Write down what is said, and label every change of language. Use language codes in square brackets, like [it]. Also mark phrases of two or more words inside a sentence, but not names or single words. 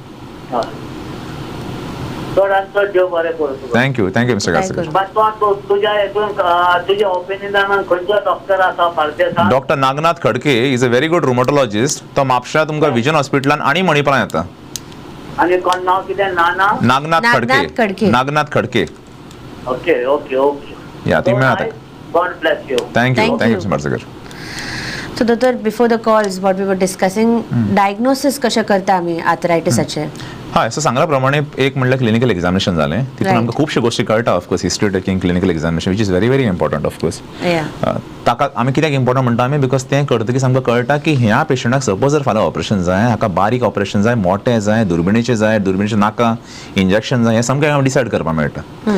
[en] Thank you Mister Kaskar. [kok] तुझ्या ओपिनियनान खंयचो डॉक्टर आसा फार्मासिस्ट? [en] Doctor Nagnath Khadke is a very good rheumatologist. [kok] तो म्हापशा तुमकां विजन हॉस्पिटलान आनी मणिपालां येता. आणि कोण नाव कितें? नागनाथ नागनाथ खडके. [en] OK OK OK. [mr] या तुम्ही आता. [en] God bless you. Thank you Mister Parsekar. So doutor, before the calls what we were discussing, [kok] डायग्नोसिस कशें करता आमी आर्थरायटिसाचे? हय, सो सांगला प्रमाणे एक म्हणल्यार [en] clinical examination [kok] जालें. तितून आमकां खुबशे गोश्टी कळटा ऑफकोर्स. [en] History taking, clinical examination which is very important of course. [kok] ताका आमी कित्याक इम्पॉर्टंट म्हणटा आमी, बिकॉज तें करतकीच आमकां कळटा की ह्या पेशंटाक सपोज जर फाल्यां ऑपरेशन जाय, हाका बारीक ऑपरेशन जाय, मोटें जाय, दुर्बिणीचें नाका, इंजेक्शन जाय, हें सामकें डिसायड करपाक मेळटा.